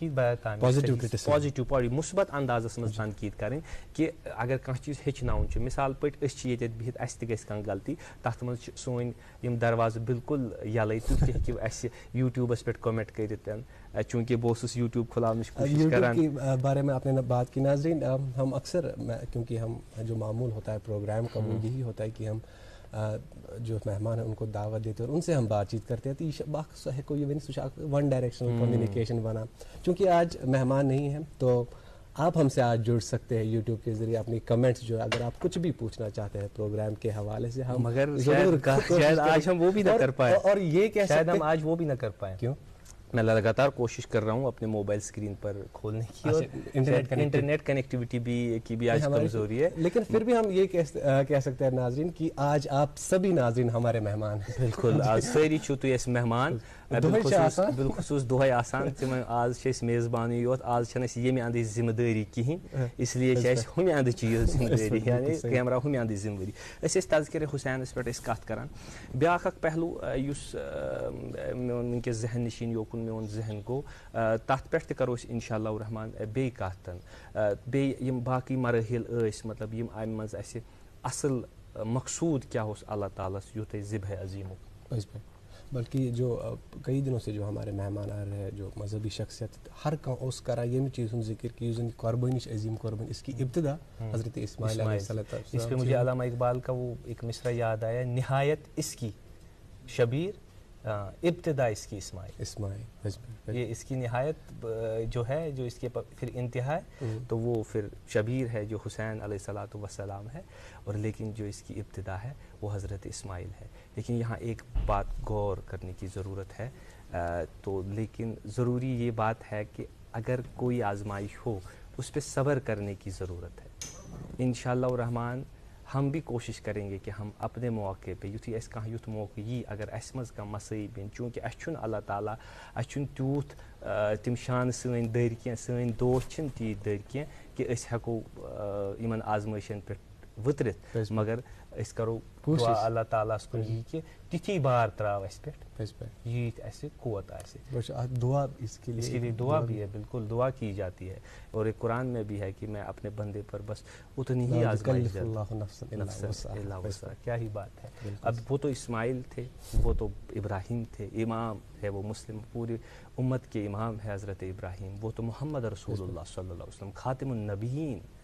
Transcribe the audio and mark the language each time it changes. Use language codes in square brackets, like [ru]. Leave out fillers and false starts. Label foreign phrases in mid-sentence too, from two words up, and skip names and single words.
[ks] پازِٹِو مُثبت اندازس منٛز تنقیٖد کرٕنۍ کہِ اگر کانٛہہ چیٖز ہیٚچھناوُن چھُ مِثال پٲٹھۍ أسۍ چھِ ییٚتٮ۪تھ بِہِتھ اَسہِ تہِ گژھِ کانٛہہ غلطی تتھ منٛز چھِ سٲنۍ یِم دروازٕ بالکل یلے تُہۍ تہِ ہیٚکِو اَسہِ یوٗٹیوٗبس پٮ۪ٹھ کومنٹ کٔرِتھ چوٗنٛکہِ بہٕ اوسُس یوٗٹیوٗب کھُلاونٕچ کوٗشِش کران [ur] بارے میں آپ نے بات کی ناظرین ہم اکثر کیونکہ ہم جو معمول ہوتا ہے پروگرام کا وہ یہی ہوتا ہے کہ ہم جو مہمان ہیں ان کو دعوت دیتے ہیں اور ان سے ہم بات چیت کرتے ہیں تو یہ [ks] ہیٚکو یہِ ؤنِتھ سُہ چھُ [en] one directional communication [ur] بنان چونکہ آج مہمان نہیں ہیں تو آپ ہم سے آج جڑ سکتے ہیں یوٹیوب کے ذریعے اپنی کمنٹس جو ہے اگر آپ کچھ بھی پوچھنا چاہتے ہیں پروگرام کے حوالے سے ہم مگر شاید آج ہم وہ بھی نہ کر پائے اور یہ کہہ شاید سکتے ہم آج وہ بھی نہ کر پائیں کیوں میں لگاتار کوشش کر رہا ہوں اپنے موبائل اسکرین پر کھولنے کی اور [en] internet connectivity [ur] کی بھی آج کمزوری ہے لیکن پھر بھی ہم یہ کہہ سکتے ہیں ناظرین کہ آج آپ سبھی ناظرین ہمارے مہمان ہیں [ks] بالکل آج سٲری چھِو تُہۍ اَسہِ مہمان بالخصوص دۄہے آسان تِمن آز چھِ أسۍ میزبانٕے یوت آز چھنہٕ اَسہِ ییٚمہِ اَندٕچ ذِمہٕ دٲری کِہیٖنۍ اِسلیے چھِ اَسہِ ہُمہِ اَندٕچ یہِ ذِمہٕ دٲری یعنی کیمرا ہُمہِ اَندٕچ ذِمہٕ دٲری. أسۍ ٲسۍ تذکرِ حُسینَس پٮ۪ٹھ أسۍ کَتھ کَران. بیٛاکھ اَکھ پہلوٗ یُس میون وٕنکٮ۪س ذہن نِشیٖن یوکُن میون ذہن گوٚو تَتھ پٮ۪ٹھ تہِ کَرو أسۍ [ar] اِنشاء اللہ رحمان [ks] بیٚیہِ کَتھ. بیٚیہِ یِم باقٕے مراحل ٲسۍ مطلب یِم اَمہِ منٛز اَسہِ اَصٕل مقصوٗد کیٛاہ اوس اللہ تعالیٰ ہَس یُتھ أسۍ ذِبحِ عظیٖمُک. [ur] بلکہ جو کئی دنوں سے جو ہمارے مہمان آ رہے ہیں جو مذہبی شخصیت [ks] ہر کانٛہہ اوس کران ییٚمہِ چیٖز ہُنٛد ذکر کہ یُس زن قربانی چھِ [ur] عظیم قربانی اس کی ابتدا حضرت اسماعیل [ar] علیہ السلام. [ur] اس پہ مجھے علامہ اقبال کا وہ ایک مصرع یاد آیا, نہایت اس کی شبیر ابتدا اس کی اسماعیل. یہ اس کی نہایت جو ہے جو اس کے پھر انتہا ہے تو وہ پھر شبیر ہے جو حسین [ar] علیہ الصلوۃ والسلام [ur] ہے, اور لیکن جو اس کی ابتدا ہے وہ حضرت اسماعیل ہے. لیکن یہاں ایک بات غور کرنے کی ضرورت ہے, تو لیکن ضروری یہ بات ہے کہ اگر کوئی آزمائش ہو اس پہ صبر کرنے کی ضرورت ہے. [ar] انشاءاللہ الرحمن [ur] ہم بھی کوشش کریں گے کہ ہم اپنے موقع پہ [ks] یُتھُے اَسہِ کانٛہہ یُتھ موقع یی اگر اَسہِ منٛز کانٛہہ مسٲیِب یِن, چوٗنٛکہِ اَسہِ چھُنہٕ اللہ تعالیٰ اَسہِ چھُنہٕ تیوٗت تِم شانہٕ سٲنۍ دٔرۍ کینٛہہ, سٲنۍ دوست چھِنہٕ تیٖتۍ دٔرۍ کینٛہہ کہ أسۍ ہٮ۪کو یِمن آزمٲیشن پٮ۪ٹھ ؤترِتھ, مگر أسۍ کرو دُعا اللہ تعالیٰ ہَس کُن یی کہ تِتھی بار ترٛاو اَسہِ پٮ۪ٹھ ییٖتۍ اَسہِ قوت آسہِ. [ur] دعا اس کے لیے دعا بھی ہے, بالکل دعا کی جاتی ہے, اور ایک قرآن میں بھی ہے کہ میں اپنے بندے پر بس اتنی ہی آزمائش کیا ہی بات ہے. اب وہ تو اسماعیل تھے, وہ تو ابراہیم تھے, امام ہے وہ مسلم پوری امت کے امام ہے حضرت ابراہیم, وہ تو محمد رسول اللہ [ar] صلی اللہ علیہ وسلم خاتم النبیین [ur] ہے.